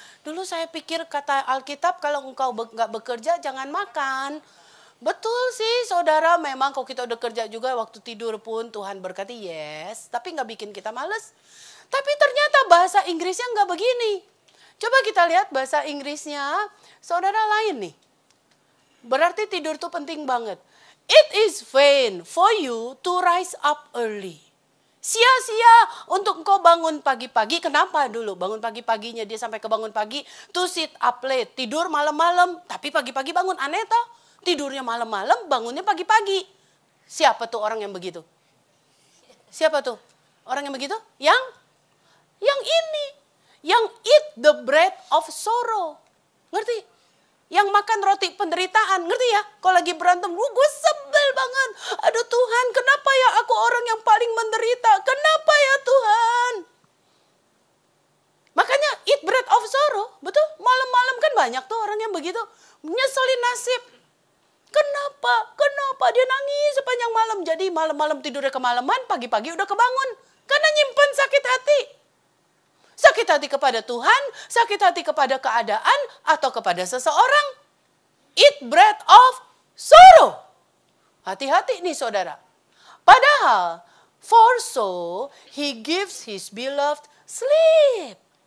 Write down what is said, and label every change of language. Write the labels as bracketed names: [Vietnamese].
[Indonesian] Dulu saya pikir kata Alkitab kalau engkau nggak bekerja jangan makan. Betul sih saudara, memang kalau kita udah kerja juga waktu tidur pun Tuhan berkati, yes. Tapi nggak bikin kita males. Tapi ternyata bahasa Inggrisnya nggak begini. Coba kita lihat bahasa Inggrisnya, saudara lain nih. Berarti tidur tuh penting banget. [English] It is vain for you to rise up early. [Indonesian] Sia-sia untuk engkau bangun pagi-pagi. Kenapa dulu bangun pagi-paginya dia sampai kebangun pagi? [English] To sit up late, [Indonesian] tidur malam-malam. Tapi pagi-pagi bangun, aneh toh? Tidurnya malam-malam, bangunnya pagi-pagi. Siapa tuh orang yang begitu? Siapa tuh orang yang begitu? Yang ini. Yang [English] eat the bread of sorrow. [Indonesian] Ngerti? Yang makan roti penderitaan. Ngerti ya? Kalau lagi berantem, gue sebel banget. Aduh Tuhan, kenapa ya aku orang yang paling menderita? Kenapa ya Tuhan? Makanya [English] eat bread of sorrow. [Indonesian] Betul? Malam-malam kan banyak tuh orang yang begitu. Nyeselin nasib. Kenapa? Kenapa dia nangis sepanjang malam? Jadi malam-malam tidurnya kemalaman, pagi-pagi udah kebangun. Karena nyimpen sakit hati. Sakit hati kepada Tuhan, sakit hati kepada keadaan, atau kepada seseorang. [English] Eat bread of sorrow. [Indonesian] Hati-hati nih saudara. Padahal, [English] for so he gives his beloved sleep.